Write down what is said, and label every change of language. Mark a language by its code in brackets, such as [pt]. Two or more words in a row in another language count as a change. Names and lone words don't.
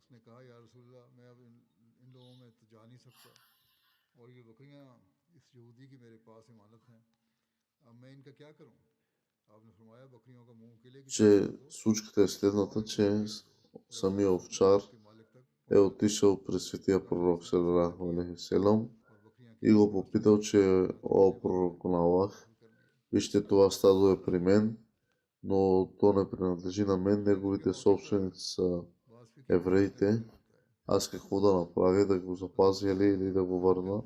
[bg] Че случката е следната, че самия овчар е отишъл при светия пророк [ar] صلى الله عليه وسلم [bg] и го попитал, че о пророк на Аллах, вижте, това стадо е при мен, но то не принадлежи на мен, неговите собственици са евреите. Аз какво да направя, да го запазя или да го върна?